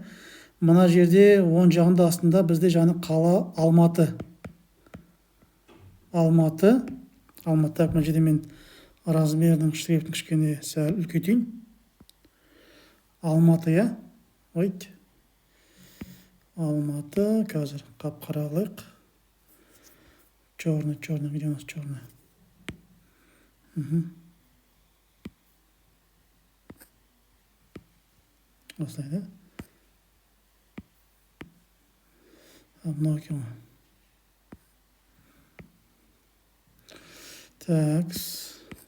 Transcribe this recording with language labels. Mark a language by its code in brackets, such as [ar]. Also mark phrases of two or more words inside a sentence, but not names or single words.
[kk] Мына жерде оң жағында астында бізде жаңа қала Алматы. Алматы мына жерде мен размердің шрифтін кішкене сәл үлкейтейін. Алматы, я? Ойт. Алматы, қазір қап-қара қылайық. [ru] Черный, где у нас черный? [kk] Осылай, да? Мынау екен. Такс.